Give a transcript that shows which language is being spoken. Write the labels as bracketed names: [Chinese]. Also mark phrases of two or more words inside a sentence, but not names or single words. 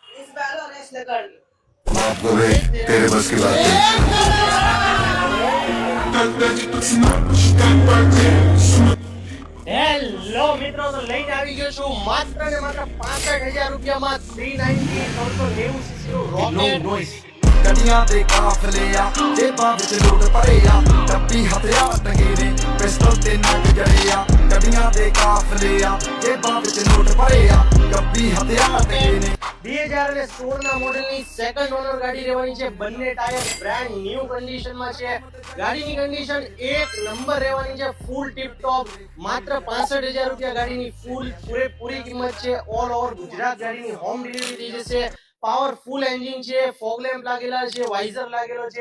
[Hindi] माफ कर दे, तेरे बस की बात नहीं। [Gujarati] હેલો મિત્રો, તો લઈને આવી ગયો છું માત્ર ને માત્ર 65,000 રૂપિયામાં 390 390 સીસી નું રોકેટ [Punjabi] ਗੱਡੀਆਂ ਦੇ ਕਾਫਲੇ ਆ ਜੇਬਾਂ ਵਿੱਚ ਲੋਟ ਭਰੇ ਆ ਡੱਬੀ ਹਥਿਆਰ ਟੰਗੇ ਨੇ ਪਿਸਤਲ ਤੇ ਨੱਕ ਜੜੇ ਆ ਗੱਡੀਆਂ ਦੇ ਕਾਫਲੇ ਆ ਜੇਬਾਂ ਵਿੱਚ ਲੋਟ ਭਰੇ ਆ ਡੱਬੀ ਹਥਿਆਰ ਟੰਗੇ ਨੇ [Gujarati] 2016 ના મોડેલની [English] second owner [Gujarati] ગાડી રહેવાની છે। બંને ટાયર [English] brand new [Gujarati] કન્ડિશનમાં છે। ગાડીની કન્ડિશન એક નંબર રહેવાની છે, [English] full tip top. [Gujarati] માત્ર 65,000 રૂપિયા ગાડીની ફૂલ પૂરેપૂરી કિંમત છે। [English] all over [Gujarati] ગુજરાત ગાડીની [English] home delivery [Gujarati] થઈ જશે। પાવરફુલ એન્જિન છે, [English] fog lamp [Gujarati] લાગેલા છે, વાઇઝર લાગેલો છે।